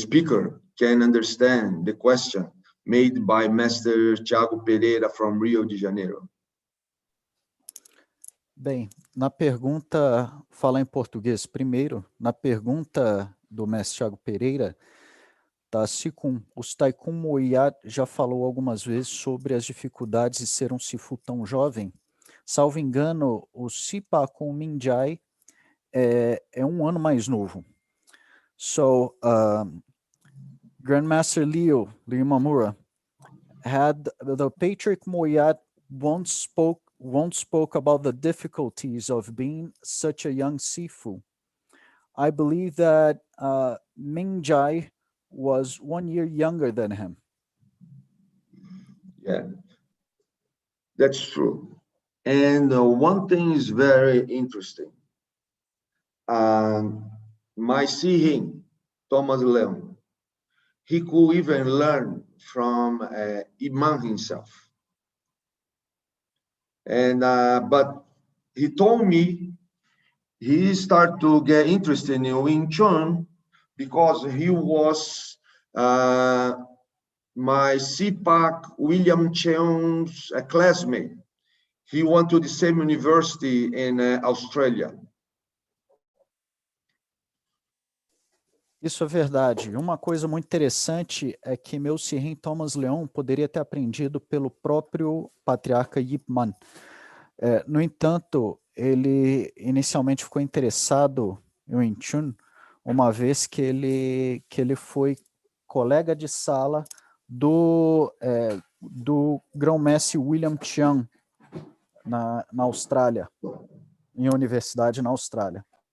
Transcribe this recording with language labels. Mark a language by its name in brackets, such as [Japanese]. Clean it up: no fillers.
[English] Speaker can understand the question made by Master Thiago Pereira from Rio de Janeiro. [Portuguese] Bem, na pergunta, falar em português primeiro, na pergunta do mestre Thiago Pereira, o Taikun Moyat já falou algumas vezes sobre as dificuldades de ser um Sifu tão jovem. Salvo engano, o Sipa com Minjai é um ano mais novo. [English] So, Grandmaster Liu Mamura, had the Patriarch Moyat once spoke about the difficulties of being such a young Sifu. I believe that Mingjai was 1 year younger than him. Yeah, that's true. And one thing is very interesting. My Sihing, Thomas Leung, he could even learn from Imam himself. And but he told me he started to get interested in Wing Chun because he was my CPAC William Cheung's classmate. He went to the same university in Australia. [Portuguese] Isso é verdade. Uma coisa muito interessante é que meu Sihing Thomas Leung poderia ter aprendido pelo próprio patriarca Yip Man. No entanto, ele inicialmente ficou interessado em Wing Chun, uma vez que ele foi colega de sala do grão-mestre William Cheung na Austrália, em universidade na Austrália.